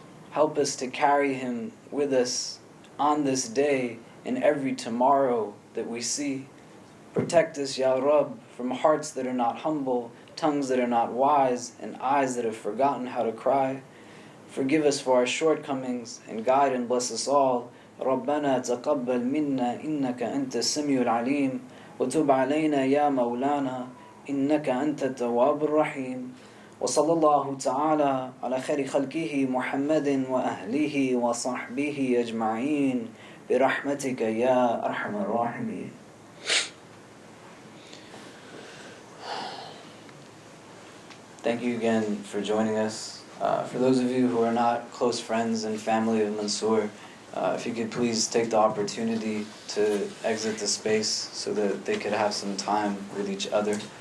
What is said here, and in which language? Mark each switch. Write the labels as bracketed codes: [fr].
[en] Help us to carry him with us on this day and every tomorrow that we see. Protect us, Ya Rabb, from hearts that are not humble, tongues that are not wise, and eyes that have forgotten how to cry. Forgive us for our shortcomings and guide and bless us all. [ar] ربنا تقبل منا إنك أنت السميع العليم وتب علينا يا مولانا إنك أنت التواب الرحيم وصلى الله تعالى على خير خلقه محمد وأهله وصحبه أجمعين برحمتك يا أرحم الراحمين. [en] Thank you again for joining us. For those of you who are not close friends and family of Mansour, if you could please take the opportunity to exit the space so that they could have some time with each other.